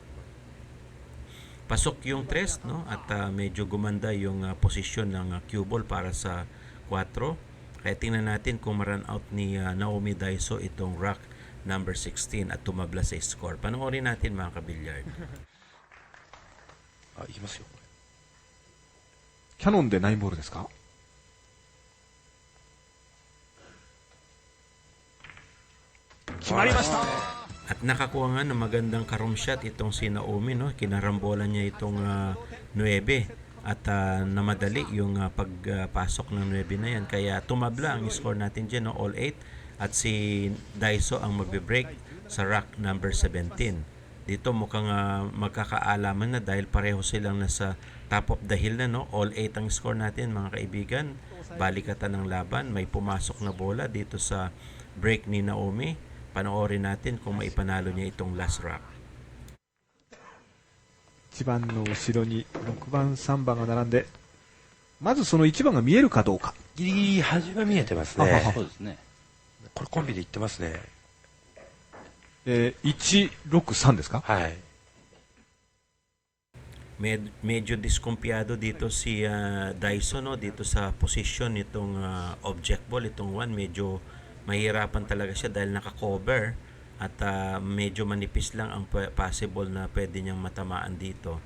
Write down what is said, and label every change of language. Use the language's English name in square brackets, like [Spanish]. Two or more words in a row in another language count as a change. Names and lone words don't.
[Filipino] Pasok yung tres, no? At medyo gumanda yung posisyon ng [English] cue ball [Filipino] para sa 4. Kaya tingnan natin kung ma-run out ni Naomi Daiso itong [English] rack number [Filipino] 16 at tumabla sa score. Panoorin natin mga kabilyard. [Japanese] いきますよ。キャノンで9ボールですか。決まりました。 [Filipino] At nakakuha nga ng magandang karom shot itong si Naomi, no? Kinarambolan niya itong 9 at namadali yung pagpasok ng 9 na yan. Kaya tumabla ang score natin dyan, no? All 8 at si Daiso ang magbe-break sa [English] rack number [Filipino] 17. Dito mukhang magkakaalaman na dahil pareho silang nasa [English] top of the hill [Filipino] na, no? All 8 ang score natin mga kaibigan. Balikatan ng laban. May pumasok na bola dito sa break ni Naomi. Panoorin natin kung maipanalo niya itong last rack. [Japanese] 1 番の後ろに6番3番が並んで、まずその1番が見えるかどうか。ギリギリ端は見えてますね。そうですね。これコンビでいってますね。 163ですか。はい。 [Filipino] Medyo diskumpiyado dito si Daiso, no? Dito sa position nitong [English] object ball, [Filipino] itong 1. Medyo mahirapan talaga siya dahil naka-cover at medyo manipis lang ang possible na pwede niyang matamaan dito.